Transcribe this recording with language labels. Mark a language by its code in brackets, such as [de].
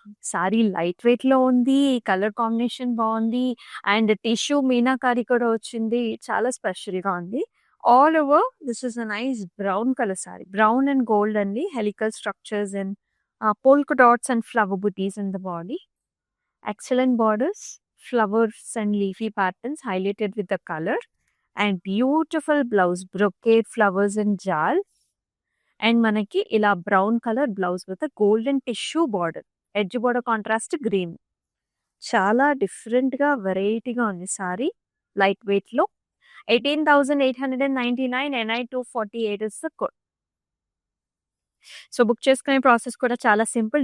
[te] Sorry light వెయిట్‌లో ఉంది. Colour combination బావుంది. అండ్ టిష్యూ మీనాకారి కూడా వచ్చింది. చాలా స్పెషల్‌గా ఉంది. [en] All over this is a nice brown colour sari. Brown and gold అండి. Helical structures and polka dots and flower butis in the body. Excellent borders, flowers and leafy patterns highlighted with the color and beautiful blouse, brocade flowers and jal. And [te] మనకి ఇలా [en] Brown colour blouse with golden tissue border. Edge border contrast green. [te] చాలా డిఫరెంట్‌గా వెరైటీగా ఉంది sorry. Light వెయిట్‌లో. 18,899 NI 248 [en] Is the code. [te] So book చేసుకునే process కూడా చాలా సింపుల్.